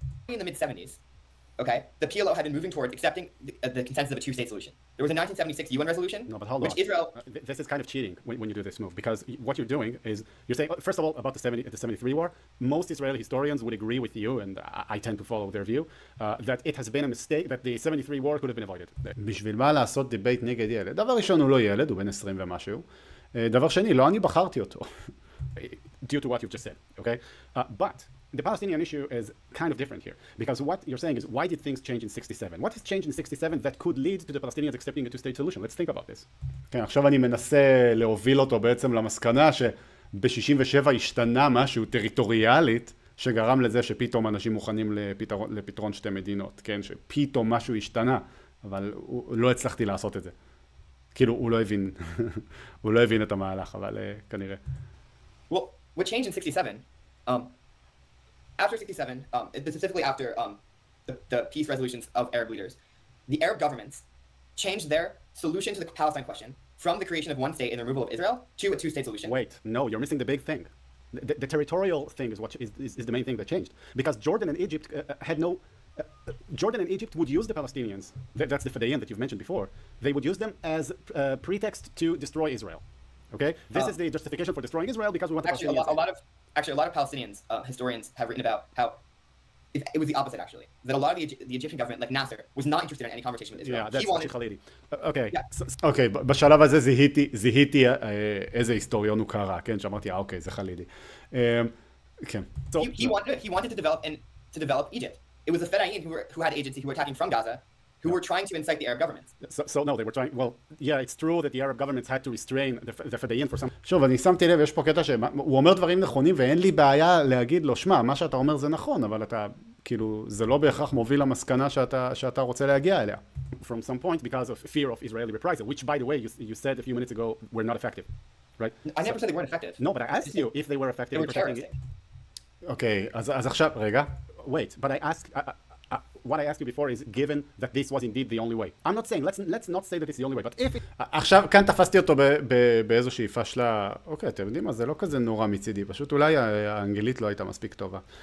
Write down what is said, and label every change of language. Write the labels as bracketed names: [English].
[English] in the mid-70s, okay, the PLO had been moving towards accepting the consensus of a two-state solution. There was a 1976 UN resolution, no, but hold which on. Israel... This is kind of cheating when you do this move, because what you're doing is, you're saying, first of all, about the 73 war, most Israeli historians would agree with you, and I tend to follow their view, that it has been a mistake, that the 73 war could have been avoided. [Hebrew] בשביל מה לעשות דיבייט נגד ילד? דבר ראשון, הוא לא ילד, הוא בן 20 ומשהו. דבר שני, לא אני בחרתי אותו. [English] Due to what you've just said, okay? But the Palestinian issue is kind of different here, because what you're saying is, why did things change in 67? What has changed in 67 that could lead to the Palestinians accepting a two-state solution? Let's think about this. [Hebrew] כן, עכשיו אני מנסה להוביל אותו בעצם למסקנה שב-67 השתנה משהו טריטוריאלית, שגרם לזה שפתאום אנשים מוכנים לפתרון שתי מדינות, כן? שפתאום משהו השתנה, אבל לא הצלחתי לעשות את זה. כאילו, הוא לא הבין, הוא לא הבין את המהלך, אבל כנראה. [English] Well, what changed in 67, after 67, specifically after the peace resolutions of Arab leaders, the Arab governments changed their solution to the Palestine question from the creation of one state and the removal of Israel to a two-state solution. Wait, no, you're missing the big thing. The territorial thing is what is the main thing that changed, because Jordan and Egypt had no. Jordan and Egypt would use the Palestinians. That's the Fadayan that you've mentioned before. They would use them as a pretext to destroy Israel. Okay, this is the justification for destroying Israel because we want the Palestinians. A lot of Palestinians historians have written about how it was the opposite actually. That a lot of the Egyptian government, like Nasser, was not interested in any conversation with Israel. Yeah, that's Khalidi. [Hebrew] Okay, בשלב הזה זיהיתי איזה היסטוריון הוא קרא, כן, שאמרתי, אוקיי, זה חלידי. כן. [English] He wanted to develop Egypt. It was the Fedayeen who had agency who were attacking from Gaza, who were trying to incite the Arab governments. So no, they were trying, well, yeah, it's true that the Arab governments had to restrain the Fedayeen for some... [Hebrew] שוב, אני שמתי לב, יש פה קטע שהוא אומר דברים נכונים, ואין לי בעיה להגיד לו, שמע, מה שאתה אומר זה נכון, אבל אתה, כאילו, זה לא בהכרח מוביל למסקנה שאתה רוצה להגיע אליה. [English] From some point, because of fear of Israeli reprisal, which, by the way, you said a few minutes ago, were not effective, right? I never said they weren't effective. No, but I asked you if they were effective. They were terroristic. Okay, [Hebrew] אז עכשיו, רגע, [English] wait, but I asked... what I asked you before is given that this was indeed the only way. I'm not saying, let's not say that it's the only way, but if it... [Hebrew] עכשיו, כאן תפסתי אותו באיזושהי פשלה, אוקיי, אתם יודעים מה, זה לא כזה נורא מצידי, פשוט אולי האנגלית לא הייתה מספיק טובה.